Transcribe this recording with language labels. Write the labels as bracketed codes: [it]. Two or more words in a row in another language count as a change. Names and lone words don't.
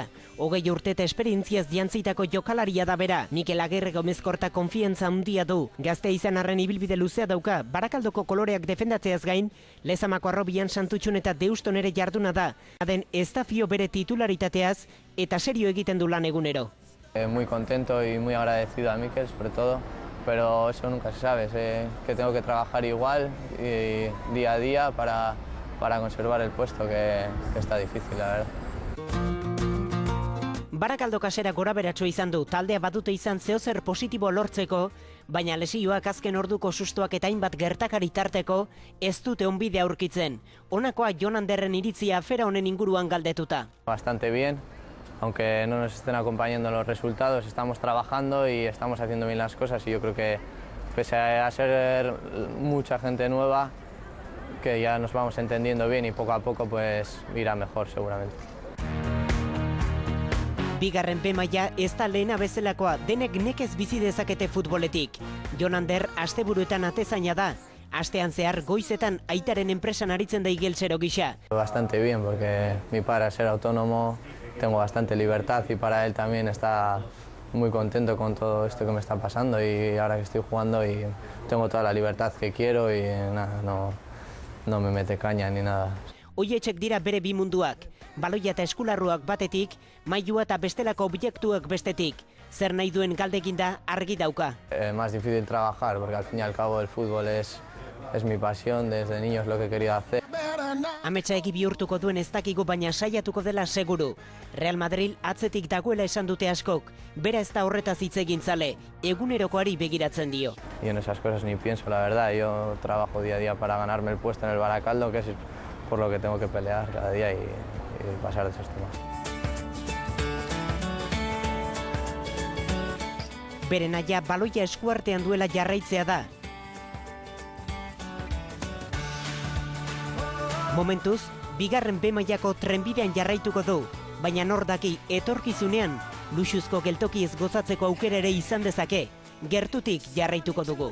[eu] 20 urte eta esperientziaz jantzitako jokalaria da bera. Mikel Agirre Gomezkorta konfiantza handia du. Gaztea izan arren ibilbide luzea dauka, Barakaldoko koloreak defendatzeaz gain, Lezamako Arrobian Santutxun eta Deuston ere jarduna da. Aden ez da fio bere titularitateaz eta serio egiten du lan egunero. [es] Muy contento y muy agradecido a Mikel, sobre todo. Pero eso nunca se sabe, sé que tengo que trabajar igual y día a día para conservar el puesto, que está difícil, la verdad. [eu] Barakaldo kasera goraberatxo izan du, taldea badute izan zeozer positibo lortzeko, baina lesioak azken orduko sustoak eta hainbat gertakari tarteko ez dute onbidea aurkitzen. Honakoa Jonanderren iritzia afera honen inguruan galdetuta. [es] Bastante bien, aunque no nos estén acompañando los resultados, estamos trabajando y estamos haciendo bien las cosas y yo creo que pese a ser mucha gente nueva, que ya nos vamos entendiendo bien y poco a poco pues irá mejor seguramente. [eu] Bigarren B-maila ez da lehena bezalakoa, denek nekez bizi dezakete futboletik. Jonander asteburuetan atezaina da. Astean zehar goizetan aitaren enpresan aritzen da igeltsero gisa. [es] Bastante bien, porque mi padre al ser autónomo tengo bastante libertad y para él también está muy contento con todo esto que me está pasando y ahora que estoy jugando y tengo toda la libertad que quiero y nada, no me mete caña ni nada. [eu] Oietxek dira bere bi munduak, baloia eta eskularruak batetik, mailua eta bestelako objektuak bestetik. Zer nahi duen galdekin da argi dauka. [es] Más difícil trabajar, porque al fin y al cabo el fútbol es mi pasión, desde niño es lo que he querido hacer. [eu] Ametsa egi bihurtuko duen ez dakigu baina saiatuko dela seguru. Real Madrid atzetik dagoela esan dute askok, bera ez da horretaz hitz egin zale, egunerokoari begiratzen dio. [es] Y en esas cosas ni pienso, la verdad, yo trabajo día a día para ganarme el puesto en el Baracaldo, que es por lo que tengo que pelear cada día y pasar de esos temas. [eu] Bere nahia baloia eskuartean duela jarraitzea da. Momentuz, bigarren B-mailako trenbidean jarraituko du, baina nor daki etorkizunean luxuzko geltokiez gozatzeko aukera ere izan dezake, gertutik jarraituko dugu.